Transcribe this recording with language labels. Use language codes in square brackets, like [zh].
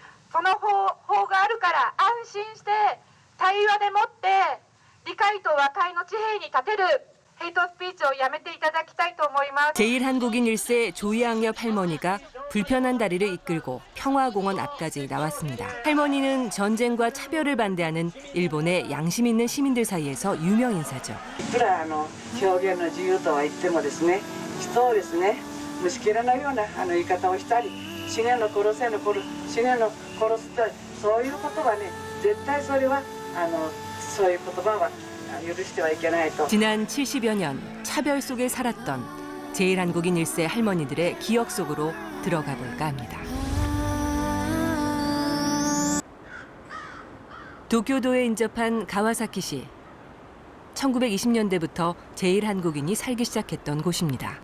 [ja] その法があるから安心して対話でもって理解と和解の地平に立てるヘイトスピーチをやめていただきたいと思います。 [ko] 제1한국인 1세 조양엽 할머니가 불편한 다리를 이끌고 평화공원 앞까지 나왔습니다. 할머니는 전쟁과 차별을 반대하는 일본의 양심 있는 시민들 사이에서 유명 인사죠. [ja] いくら表現の自由とは言ってもですね、人をですね、虫けらのような言い方をしたり、死ねの殺せの殺すとそういうことはね、絶対それはそういう言葉は許してはいけないと。 [ko] 지난 70여 년 차별 속에 살았던 제1한국인 1세 할머니들의 기억 속으로 들어가 볼까 합니다. 도쿄도에 인접한 가와사키시. 1920년대부터 제1한국인이 살기 시작했던 곳입니다.